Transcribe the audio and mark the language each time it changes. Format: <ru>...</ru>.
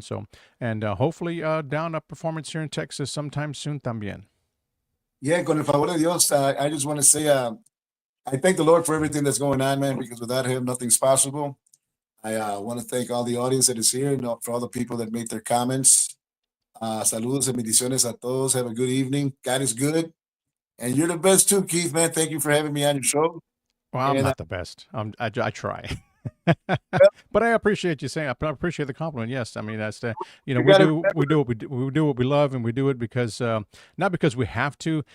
<en>So, and hopefully down a performance here in Texas sometime soon también. Yeah, con el favor de Dios, I just want to say I thank the Lord for everything that's going on, man, because without him, nothing's possible. I want to thank all the audience that is here and for all the people that made their comments.</en> <es>Saludos and bendiciones a todos.</es> <en>Have a good evening. God is good. And you're the best too, Keith, man. Thank you for having me on your show. Well, I'm not the best. I try. But I appreciate you saying. I appreciate the compliment. Yes, I mean that's we do what we love, and we do it because not because we have to.</en>